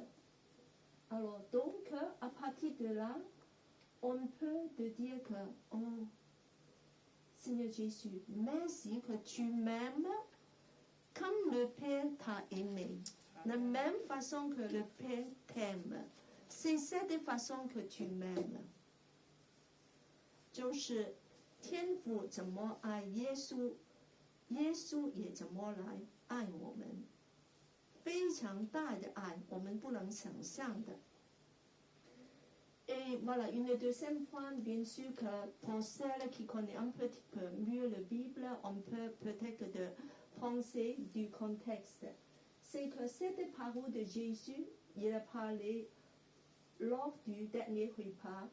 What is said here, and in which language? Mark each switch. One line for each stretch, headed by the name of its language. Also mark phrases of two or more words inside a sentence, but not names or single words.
French: Alors, donc, à partir de là, on peut te dire que, oh, Seigneur Jésus, merci que tu m'aimes comme le Père t'a aimé. De la même façon que le Père t'aime. C'est cette façon que tu m'aimes.
Chinese: 就是天父怎么爱耶稣，耶稣也怎么来爱我们。非常大的爱，我们不能想象的。
French: Et voilà, une deuxième point, bien sûr que pour celles qui connaissent un petit peu mieux la Bible, on peut peut-être de penser du contexte. C'est que cette parole de Jésus, il a parlé lors du dernier repas.